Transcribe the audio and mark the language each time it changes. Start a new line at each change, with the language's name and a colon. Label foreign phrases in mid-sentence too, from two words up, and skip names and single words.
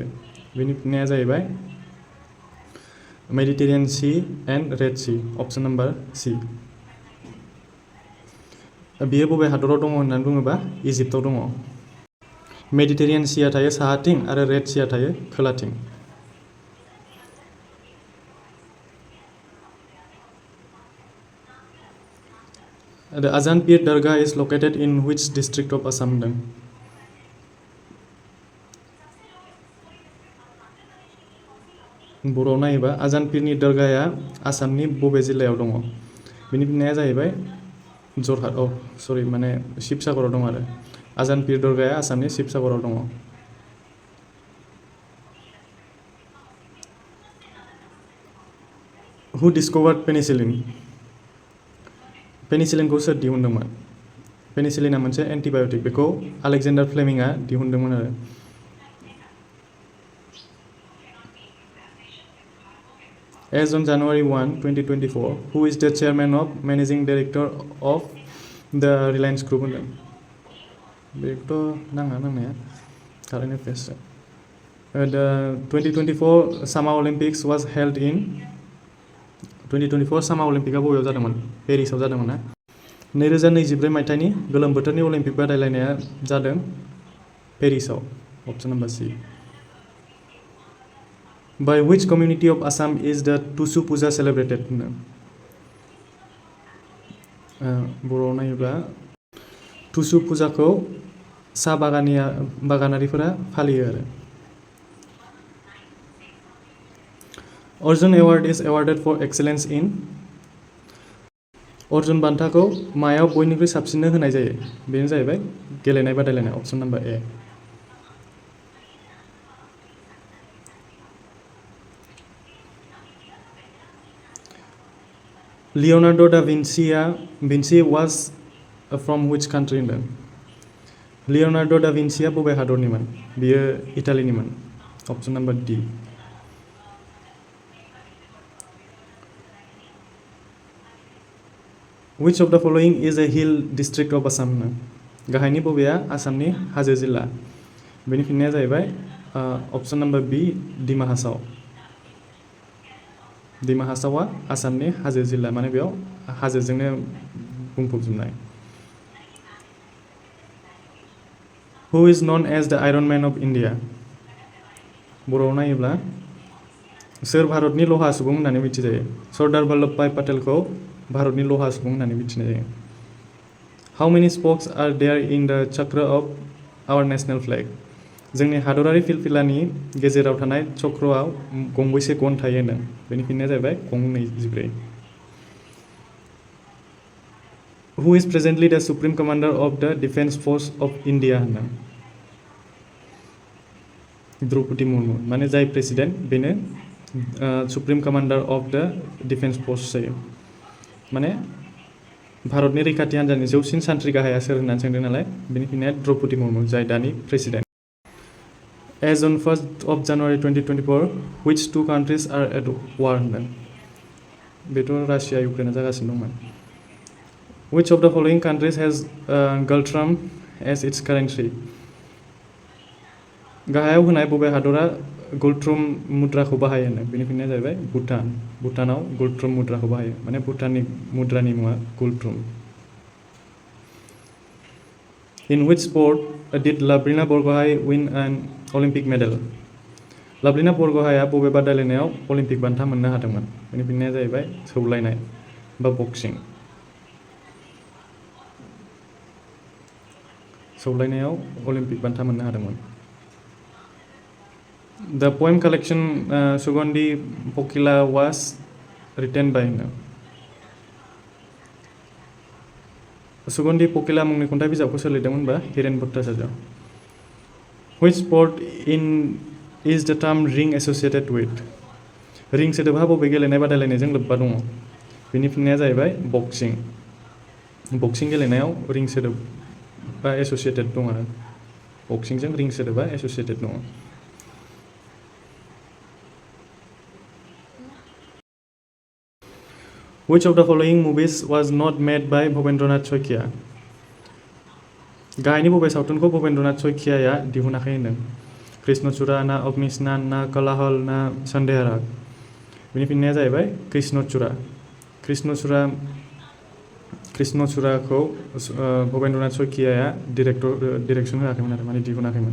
Bodo: बेनि फिननाया जाहैबाय
English: Mediterranean Sea and Red Sea, option number C.
Bodo: बियो बबे हादराव दङ होननानै बुङोबा इजिप्टआव दङ। मेडिटेरियान सीया थायो साहाथिं आरो रेड सीया थायो खोलाथिं।
English: The Ajahn Pir Dargah is located in which district of Assam?
Bodo: बर'आव नायोबा आजान पिरनि दरगाहया आसामनि बबे जिल्लायाव दङ? बेनि फिननाया जाहैबाय जरहाट, माने शिबसागराव दं आरो। आजान पिर दरगाहया आसामनि शिबसागराव दङ।
English: Who discovered penicillin?
Bodo: पेनिसिलिनखौ सोर दिहुनदोंमोन? पेनिसिलिना मोनसे एन्टिबाय'टिक, बेखौ आलेक्जेन्डार फ्लेमिंआ दिहुनदोंमोन आरो।
English: As on January 1, 2024, who is the chairman of managing director of the Reliance Group?
Bodo: बेखौथ' नांनाया
English: current affairs. The 2024 Summer Olympics was held in 2024
Bodo: सामा अलिम्पिकआ बबेयाव जादोंमोन? पेरिसाव जादोंमोन ना। 2024 मायथाइनि गोलोम बोथोरनि अलिम्पिक बादायलायनाया जादों पेरिसाव,
English: option number C. By which community of Assam is the Tusu Puja celebrated?
Bodo: बर'आव नायोब्ला टुसु पुजाखौ सा बागानारिफोरा फालियो आरो।
English: Arjuna award is awarded for excellence in?
Bodo: अर्जुन बान्थाखौ मायाव बयनिख्रुइ साबसिननो होनाय जायो? बेनो जाहैबाय गेलेनाय बादायलायनाय,
English: option number A. लियोनार्डो दा विन्सी was from which country होनदों?
Bodo: लियोनार्डो दा विन्सीया बबे हादरनिमोन? बियो इटालिनिमोन,
English: option number D. Which of the following is a hill district of Assam?
Bodo: गाहायनि बबेया आसामनि हाजो जिल्ला? बेनि फिननाया जाहैबाय
English: option number B,
Bodo: डिमा हासाव। डिमा हासावआ आसामनि हाजो जिल्ला, माने बेयाव हाजोजोंनो बुंफबजोबनाय।
English: Who is known as the Iron Man of India?
Bodo: बर'आव नायोब्ला सोर भारतनि लहा सुबुं होननानै मिथिजायो? सरदार वल्लभभाई पटेलखौ भारतनि लहा सुबुं होननानै मिथिनाय जायो।
English: How many spokes are there in the chakra of our national flag?
Bodo: जोंनि हादरारि फिलफिलानि गेजेराव थानाय चक्रआव गंबैसे गन थायो होनदों? बेनि फिननाया जाहैबाय गं 24।
English: Who is presently the Supreme Commander of the Defense Force of India होनदों? द्रौपदी मुर्मु, माने जाय प्रेसिडेन्ट बेनो Supreme Commander of the Defence Force जायो।
Bodo: माने भारतनि रैखाथि हान्जानि जौसिन सान्थ्रि गाहाया सोर होननानै सोंदों नालाय, बेनि फिननाया द्रौपदी मुर्मु, जाय दानि प्रेसिडेन्ट।
English: As on 1st of January 2024, which two countries are at war होनदों।
Bodo: बेथ' रासिया इउक्रेना जागासिनो दंमोन।
English: Which of the following countries has Galtram as its currency?
Bodo: गाहायाव होनाय बबे हादरा गुलट्रुम मुद्राखौ बाहायो होनदों। बेनि फिननाया जाहैबाय भुटान। भुटानाव गुलट्रुम मुद्राखौ बाहायो, माने भुटाननि मुद्रानि मुङा गुलट्रुम।
English: In which sport did Labrina Borgohain win an Olympic medal?
Bodo: लाब्रिना बरग'हाया बबे बादायलायनायाव अलिम्पिक बान्था मोननो हादोंमोन? बेनि फिननाया जाहैबाय सौलायनाय बा बक्सिं। सौलायनायाव अलिम्पिक बान्था मोननो हादोंमोन।
English: The poem collection Sugandhi Pokila was written by
Bodo: सुगन्धि पकिला मुंनि खन्थाइ बिजाबखौ सोर लिरदोंमोन बा हिरेन भट्टाचार्य।
English: Which sport is the term ring associated with?
Bodo: रिं सोदोबहा बबे गेलेनाय बादायलायनायजों लोब्बा दङ? बेनि फिननाया जाहैबाय बक्सिं। बक्सिं गेलेनायाव रिं सोदोबा एसोसिएटेड दं आरो बक्सिंजों रिं सोदोबा एसोसिएटेड दङ।
English: Which of the following movies was not made by भुपेन्द्रनाथ सयकिया?
Bodo: गाहायनि बबे सावथुनखौ भुपेन्द्रनाथ सयकियाया दिहुनाखै होनदों। कृष्णचूड़ा ना अग्निस्नान ना कोलाहल ना सन्देहराग? बेनि फिननाया जाहैबाय कृष्णचूड़ा। कृष्णचूड़ाखौ भुपेन्द्रनाथ सयकियाया डिरेक्सन होआखैमोन आरो माने दिहुनाखैमोन।